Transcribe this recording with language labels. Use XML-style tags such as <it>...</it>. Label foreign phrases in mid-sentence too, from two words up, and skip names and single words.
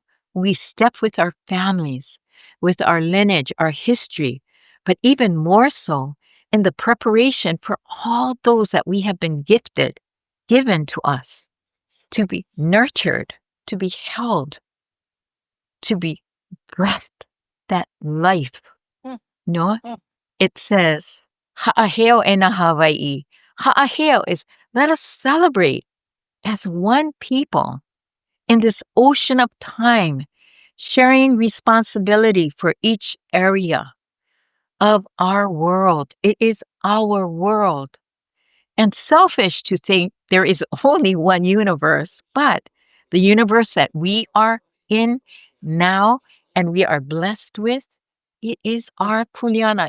<en>We step with our families, with our lineage, our history, but even more so in the preparation for all those that we have been given to us, to be nurtured, to be held, to be breathed, that life. No? It says,</en> <haw>Ha'aheo e na Hawaii.</haw> <en>Ha'aheo is, let us celebrate as one people in this ocean of time, sharing responsibility for each area of our world. It is our world. And selfish to think there is only one universe, but the universe that we are in now and we are blessed with, it is our kuleana.</en>